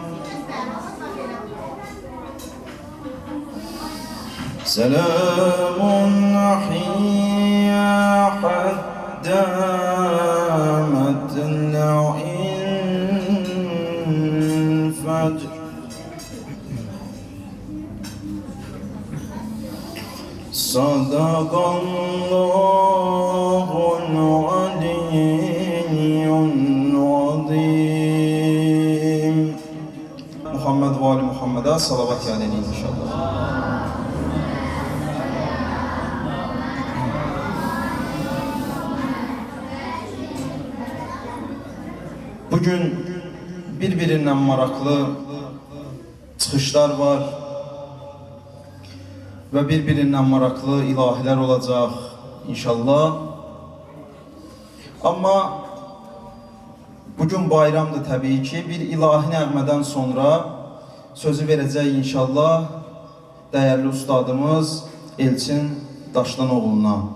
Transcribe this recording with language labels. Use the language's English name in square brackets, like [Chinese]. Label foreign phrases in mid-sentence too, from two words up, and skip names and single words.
[Arabic] سلام هي حتى مطلع الفجر صدق الله العلي العظيم. [Azerbaijani] Muhammed ve Ali Muhammed'e salavat yâleyin inşallah. Bugün birbirinden maraqlı çıxışlar var ve birbirinden maraqlı ilahilər olacaq inşallah. Amma bugün bayramdır təbii ki, bir ilahi nəğmədən sonra sözü verəcək inşallah dəyərli ustadımız Elçin Daşlanoğlu'na.